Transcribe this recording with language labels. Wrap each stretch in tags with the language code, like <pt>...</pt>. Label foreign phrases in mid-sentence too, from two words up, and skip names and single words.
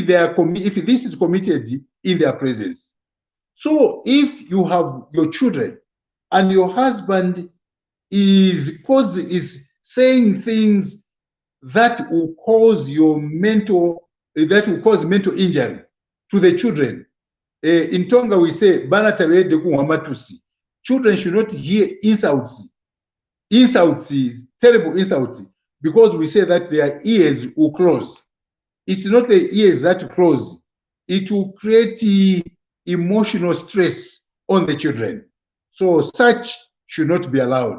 <en>If this is committed in their presence. So if you have your children and your husband is saying things that will cause mental injury to the children. In Tonga we say</en> <toi>bana tawede kuhamatusi.</toi> <en>Children should not hear insults, terrible insults, because we say that their ears will close. It's not the ears that close. It will create emotional stress on the children. So such should not be allowed.</en>